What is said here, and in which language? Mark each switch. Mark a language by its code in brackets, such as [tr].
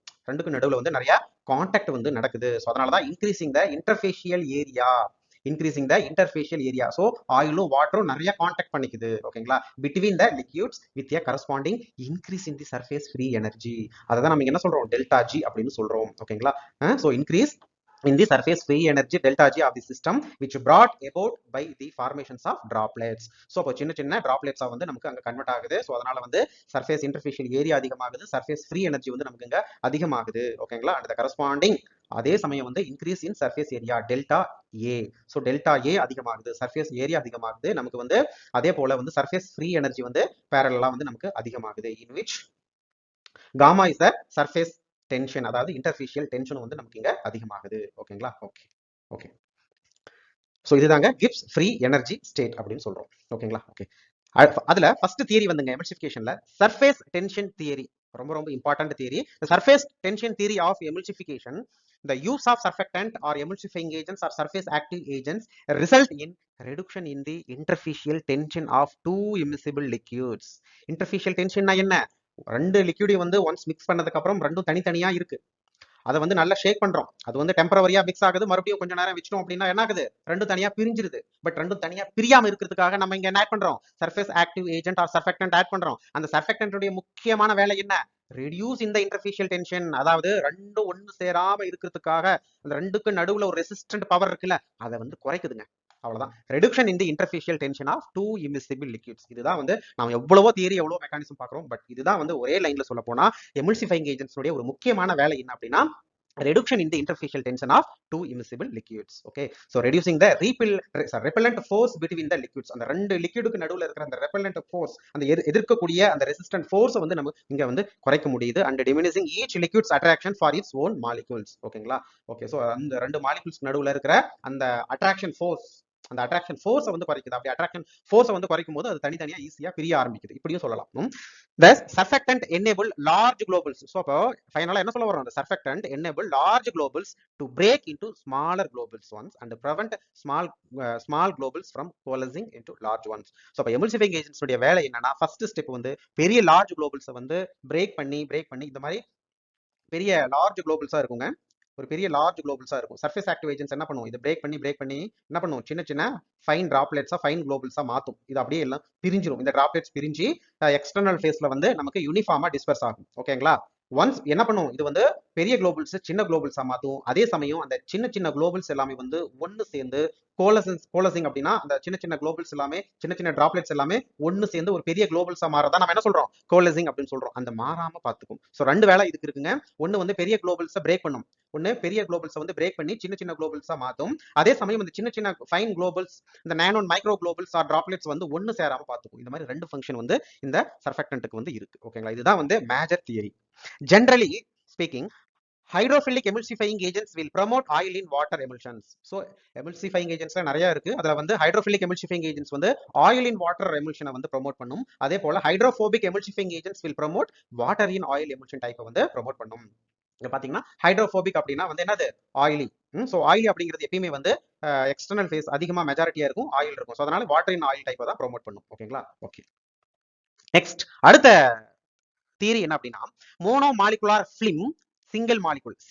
[ta] ரெண்டுக்கு நடுவுல வந்து நிறைய கான்டாக்ட் வந்து நடக்குது. ஸோ அதனாலதான் [en] Increasing the interfacial area, increasing the interfacial area. [ta] ஸோ ஆயிலும் வாட்டரும் நிறைய கான்டாக்ட் பண்ணிக்குது. ஓகேங்களா? [en] Between the liquids with a corresponding increase in the surface free energy. [ta] அதை தான் நம்ம என்ன சொல்றோம்? டெல்டா ஜி அப்படின்னு சொல்றோம். ஓகேங்களா? [en] So increase in the surface free energy delta G of the system which brought about by the formations of droplets. [ta] So அப்போ சின்ன சின்ன droplets வந்து நமக்கு அங்க கன்வெர்ட் ஆகுது. ஸோ அதனால வந்து சர்ஃபேஸ் இன்டர்ஃபேஷியல் ஏரியா அதிகமாகுது, சர்ஃபேஸ் ஃப்ரீ எனர்ஜி வந்து நமக்கு இங்க அதிகமாகுது. ஓகேங்களா? [en] and the corresponding [ta] அதே சமயம் வந்து [en] Increase in surface area delta A. [ta] So delta ஏ அதிகமாகுது, சர்ஃபேஸ் ஏரியா அதிகமாகுது. நமக்கு வந்து அதே போல வந்து சர்ஃபேஸ் ஃப்ரீ எனர்ஜி வந்து பேரலா வந்து நமக்கு அதிகமாகுது. [en] in which gamma is the surface tension, [ta] அதாவது இன்டர்ஃபேஷியல் டென்ஷன் வந்து நமக்கு இங்க அதிகமாகுது. ஓகேங்களா? Okay okay. ஸோ இதுதாங்க கிப்ஸ் ஃப்ரீ எனர்ஜி ஸ்டேட் அப்படின்னு சொல்றோம். ஓகேங்களா? ஓகே. அதுல ஃபர்ஸ்ட் தியரி வந்துங்க எமல்சிஃபிகேஷன்ல சர்ஃபேஸ் டென்ஷன் தியரி, ரொம்ப ரொம்ப important theory. [en] Surface tension theory of emulsification, the use of surfactant or emulsifying agents or surface active agents result in reduction in the interfacial tension of two immiscible liquids. [ta] interfacial tension என்ன? ரெண்டு லிக்விடையும் வந்து once mix பண்ணதுக்கு அப்புறம் ரெண்டும் தனித்தனியா இருக்கு, அதை வந்து நல்லா ஷேக் பண்றோம். அது வந்து டெம்பரவரியா மிக்ஸ் ஆகுது, மறுபடியும் கொஞ்ச நேரம் வச்சிட்டோம் அப்படின்னா என்ன ஆகுது? ரெண்டும் தனியா பிரிஞ்சிருது. பட் ரெண்டும் தனியா பிரியாம இருக்கிறதுக்காக நம்ம இங்க என்ன ஆட் பண்றோம்? Surface active agent R surfactant add பண்றோம். அந்த சர்ஃபெக்டன்ட்டுடைய முக்கியமான வேலை என்ன? ரெடியூஸ் இந்த இன்டர்ஃபேஷியல் டென்ஷன், அதாவது ரெண்டும் ஒண்ணு சேராம இருக்கிறதுக்காக அந்த ரெண்டுக்கு நடுவுல ஒரு ரெசிஸ்டன்ட் பவர் இருக்குல்ல, அதை வந்து குறைக்குதுங்க. அவ்வளவுதான். ரெடியூக்ஷன் இன் தி இன்டர்ஃபேஷியல் tension of two immiscible liquids. இதுதான் வந்து நாம எவ்வளவோ தியரி எவ்வளவோ மெக்கானிசம் பார்க்கிறோம், பட் இதுதான் வந்து ஒரே லைன்ல சொல்ல போனா எமுல்சிஃபைங் ஏஜென்ட்ஸ் ஒரு முக்கியமான வேலை என்ன அப்படின்னா [en] reduction in the interfacial tension of two immiscible liquids. Okay, so reducing the repellent force between the liquids. [ta] அந்த ரெண்டு லிக்விடுக்கு நடுவுல இருக்கிற அந்த repellent force, அந்த எதிர்க்கக்கூடிய அந்த resistant force வந்து நம்ம இங்க வந்து குறைக்க முடியுது. [en] and diminishing each liquid's attraction for its own molecules. [ta] ஓகேங்களா? ஓகே. சோ அந்த ரெண்டு மாலிகூல்ஸ் நடுவுல இருக்கிற அந்த attraction force அந்த அட்ராக்ஷன் ஃபோர்ஸை வந்து குறைக்குது. அப்படி அட்ராக்ஷன் ஃபோர்ஸை வந்து குறைக்கும் போது அது தனித்தனியா ஈஸியா பிரிய ஆரம்பிக்குது. இப்படியும் சொல்லலாம். [en] The surfactant enable large globules. [ta] So அப்போ ஃபைனலா என்ன சொல்ல வரோம்? [en] The surfactant enable large globules to break into smaller globules ones and prevent small globules from coalescing into large ones. [ta] So அப்போ emulsifying agents உடைய வேலை என்னன்னா, ஃபர்ஸ்ட் ஸ்டெப் வந்து பெரிய லார்ஜ் குளோபல்ஸை வந்து பிரேக் பண்ணி இந்த மாதிரி பெரிய லார்ஜ் குளோபல்ஸா இருக்குங்க. ஒரு பெரிய லார்ஜ் குளோபல்ஸா இருக்கும். சர்ஃபேஸ் ஆக்டிவ் ஏஜென்ட்ஸ் என்ன பண்ணுவோம்? இதை பிரேக் பண்ணி என்ன பண்ணுவோம்? சின்ன சின்ன ஃபைன் டிராப்லெட்ஸா ஃபைன் குளோபல்ஸா மாத்தும். இது அப்படியே எல்லாம் பிரிஞ்சிரும். இந்த டிராப்லெட்ஸ் பிரிஞ்சு எக்ஸ்டர்னல் ஃபேஸ்ல வந்து நமக்கு யூனிஃபார்மா டிஸ்பர்ஸ் ஆகும். ஓகேங்களா? ஒன்ஸ் என்ன பண்ணும்? இது வந்து பெரிய குளோபல்ஸ் சின்ன குளோபல்ஸா மாத்தும். அதே சமயம் அந்த சின்ன சின்ன குளோபல்ஸ் எல்லாமே வந்து ஒன்னு சேர்ந்து கோலசிங் அப்படின்னா அந்த சின்ன சின்ன குளோபல்ஸ் எல்லாமே சின்ன சின்ன டிராப்லெட்ஸ் எல்லாமே ஒன்னு சேர்ந்து ஒரு பெரிய குளோபல்ஸா மாறதான் நம்ம என்ன சொல்றோம்? கோலசிங் அப்படின்னு சொல்றோம். அந்த மாறாம பாத்துக்கும். சோ ரெண்டு வேலை இதுக்கு இருக்குங்க. ஒன்னு வந்து பெரிய குளோபல்ஸை பிரேக் பண்ணும். ஒன்னு பெரிய குளோபல்ஸை வந்து பிரேக் பண்ணி சின்ன சின்ன குளோபல்ஸா மாத்தும். அதே சமயம் இந்த சின்ன சின்ன ஃபைன் குளோபல்ஸ், இந்த நானோ மைக்ரோ குளோபல்ஸ் ஆர் டிராப்லெட்ஸ் வந்து ஒன்னு சேராம பாத்துக்கும். இந்த மாதிரி ரெண்டு ஃபங்க்ஷன் வந்து இந்த சர்ஃபெக்டன்ட்க்கு வந்து இருக்கு. ஓகேங்களா? இதுதான் வந்து major theory. [en] Generally speaking, hydrophilic emulsifying agents will promote oil in water emulsions. [ta] So emulsifying agents நிறைய இருக்கு. அதுல வந்து hydrophilic emulsifying agents வந்து oil in water emulsion வந்து ப்ரோமோட் பண்ணும். [en] அதே போல hydrophobic emulsifying agents will promote water in oil emulsion [ta] type வந்து ப்ரோமோட் பண்ணும். இங்க பாத்தீங்கன்னா ஹைட்ரோபோபிக் அப்படின்னா வந்து என்னது? ஆயிலி. சோ ஆயிலி அப்படிங்கிறது எப்பயுமே வந்து எக்ஸ்டர்னல் ஃபேஸ் அதிகமா மெஜாரிட்டியா இருக்கும், ஆயில் இருக்கும். சோ அதனால வாட்டர் இன் ஆயில் டைப்பை தான் ப்ரோமோட் பண்ணும். ஓகேங்களா? ஓகே. நெக்ஸ்ட் அடுத்த தியரி என்ன அப்படின்னா, மோனோமாலிகுலார் ஃபிலிம் சிங்கிள் மாலிகுல்.